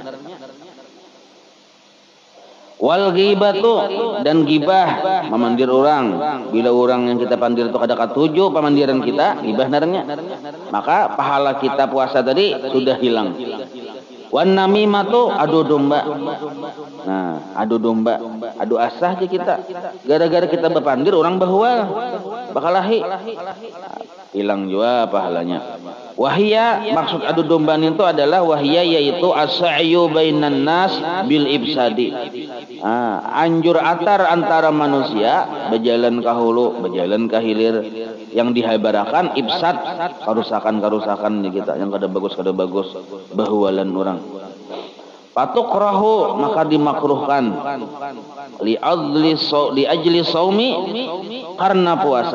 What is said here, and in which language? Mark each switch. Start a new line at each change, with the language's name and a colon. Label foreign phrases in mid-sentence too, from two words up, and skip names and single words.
Arabic: Wal ghibatu,
Banjar: dan gibah, memandir orang. Bila orang yang kita pandir itu kada katuju pemandiran kita, gibah narangnya, maka pahala kita puasa tadi sudah hilang.
Arabic: Wan namimatu,
Banjar: adu domba. Nah, adu domba, adu asah aja kita. Gara-gara kita berpandir orang bahwa bakalahi, hilang juga pahalanya. Wahia, maksud adu domba itu adalah wahia, yaitu
Arabic: as-sa'yu bainan nas bil ibsadi.
Banjar: Anjur atar antara manusia, berjalan ke hulu, berjalan ke hilir, yang dihabarakan ibsad, karusakan kita yang kada bagus bahualan orang. Patukrahu, maka dimakruhkan,
Arabic: li ajli saumi,
Banjar: karena puasa.